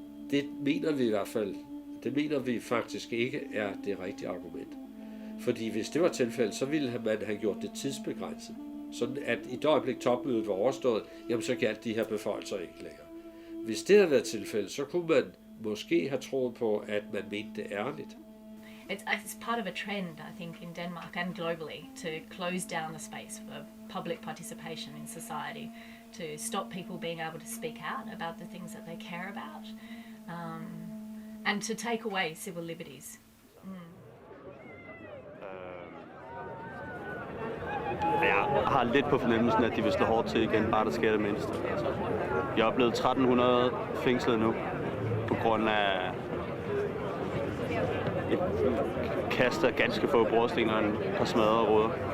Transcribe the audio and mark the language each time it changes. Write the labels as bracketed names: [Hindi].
[Danish] Det mener vi i hvert fald, det mener vi faktisk ikke er det rigtige argument. Fordi hvis det var tilfældet, så ville man have gjort det tidsbegrænset. Sådan at i det øjeblik topmødet var overstået, jamen så galt de her beføjelser ikke længere. Hvis det havde været tilfældet, så kunne man måske have troet på, at man mente det ærligt. [English] It's part of a trend, I think, in Denmark and globally to close down the space for public participation in society, to stop people being able to speak out about the things that they care about, and to take away civil liberties. [Danish] Jeg har lidt på fornemmelsen, at de vil slå hårdt til igen, bare der sker det mindste. Altså, jeg har oplevet 1300 fængslet nu, på grund af et kast af ganske få brosten og en par smadrede ruder.